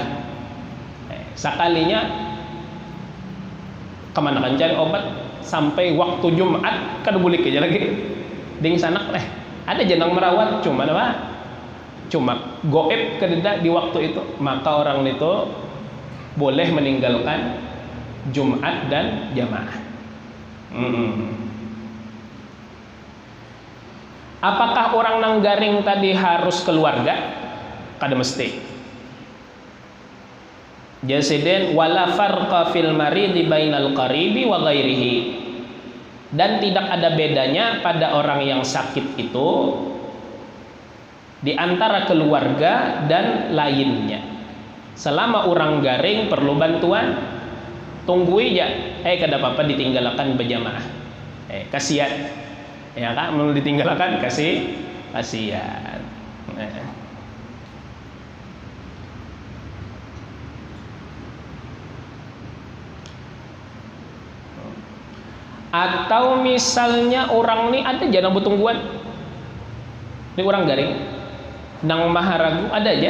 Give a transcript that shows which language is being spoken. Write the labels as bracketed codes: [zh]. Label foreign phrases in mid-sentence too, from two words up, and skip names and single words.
[bjn] Sekalinya kemana kan cari obat sampai waktu Jumat kada boleh aja lagi ding sanak ada jenang merawat, cuma apa cuma goib kededa di waktu itu, maka orang itu boleh meninggalkan Jumat dan jamaah. Apakah orang nang garing tadi harus keluarga? Kada mesti. [ar] جاسدن ولا فرق في المريض بين القريب وغيره. [id] Dan tidak ada bedanya pada orang yang sakit itu di antara keluarga dan lainnya. [bjn] Selama orang garing perlu bantuan, tunggui ya, kada apa-apa ditinggalkan berjamaah. Kasihan. Ya kan, mau ditinggalkan kasihan. Atau misalnya orang ini ada jangan betungguan, ini orang garing, nang maharagu ada aja.